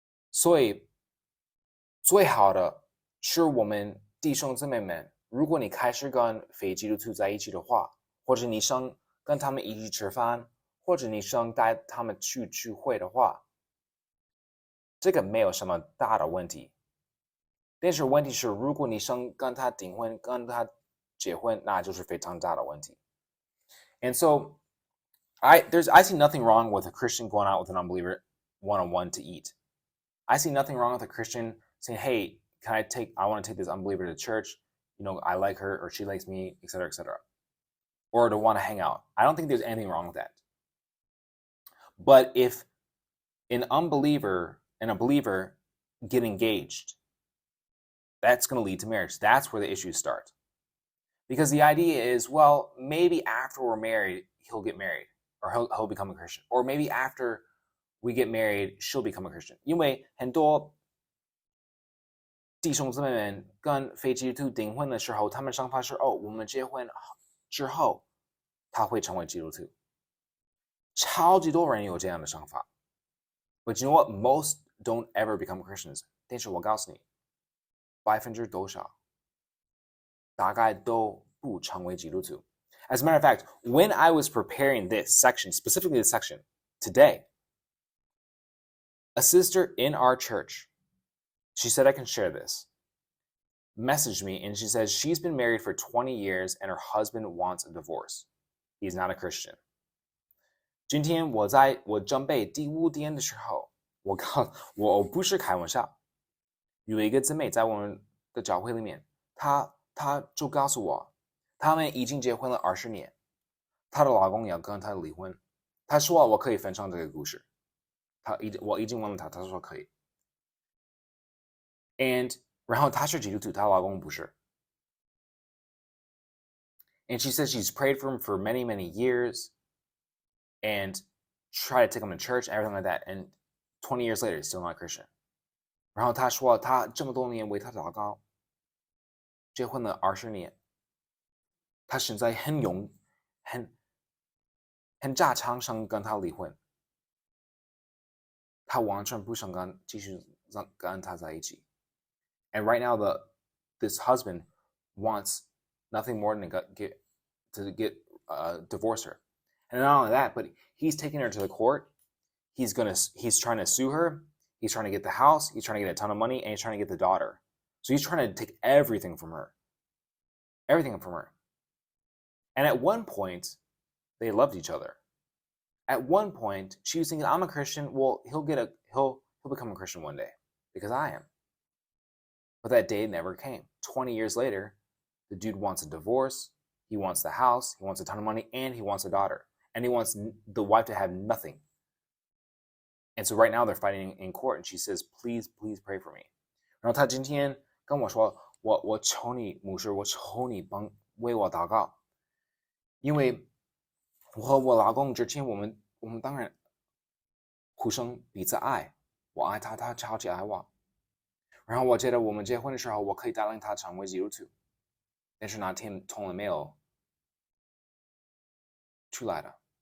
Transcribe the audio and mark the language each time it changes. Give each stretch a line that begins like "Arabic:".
Chinese: 所以最好的是我们弟兄姊妹们，如果你开始跟非基督徒在一起的话，或者你想跟他们一起吃饭，或者你想带他们去聚会的话，这个没有什么大的问题。但是问题是，如果你想跟他订婚，跟他结婚，那就是非常大的问题。
English: And so I see nothing wrong with a Christian going out with an unbeliever one-on-one to eat. I see nothing wrong with a Christian saying, hey, I want to take this unbeliever to church. You know, I like her or she likes me, etc., etc. Or to want to hang out. I don't think there's anything wrong with that. But if an unbeliever and a believer get engaged, that's going to lead to marriage. That's where the issues start. Because the idea is, well, maybe after we're married, he'll get married or he'll become a Christian. Or maybe after we get married, she'll become a Christian.
Chinese: 因为很多弟兄姊妹们跟非基督徒订婚的时候，他们想法是我们结婚之后他会成为基督徒。超级多人有这样的想法。
English: But you know what? Most don't ever become Christians.
Chinese: 但是我告诉你，% 多少大概都不成为基督徒。
English: As a matter of fact, when I was preparing this section, specifically this section, today, a sister in our church, she said I can share this, messaged me and she says she's been married for 20 years and her husband wants a divorce. He's not a Christian.
Chinese: 今天我准备第5天的时候，我不是开玩笑，有一个姊妹在我们的教会里面，她就告诉我，他们已经结婚了20年，她的老公要跟她离婚，她说我可以分享这个故事，我已经问了她，她说可以。然后她是基督徒，她老公不是。
English: And she says she's prayed for him for many, many years and tried to take him to church and everything like that. And 20 years later, he's still not Christian.
Chinese: 然后她说她这么多年为他祷告，结婚了20年，她现在很炸场想跟他离婚，她完全不想继续跟他在一起。
English: And right now, this husband wants nothing more than to get divorce her. And not only that, but he's taking her to the court. He's trying to sue her. He's trying to get the house. He's trying to get a ton of money, and he's trying to get the daughter. So he's trying to take everything from her. Everything from her. And at one point, they loved each other. At one point, she was thinking, I'm a Christian. Well, he'll become a Christian one day because I am. But that day never came. 20 years later, the dude wants a divorce. He wants the house. He wants a ton of money, and he wants a daughter. And he wants the wife to have nothing. And so right now they're fighting in court, and she says, please, please pray for me.
Chinese: 然后他今天跟我说，我求你牧师，我求你为我祷告，因为我和我老公之前我们当然互相彼此爱，我爱他，他超级爱我。然后我觉得我们结婚的时候，我可以带领他成为基督徒，但是那天从来没有出来的。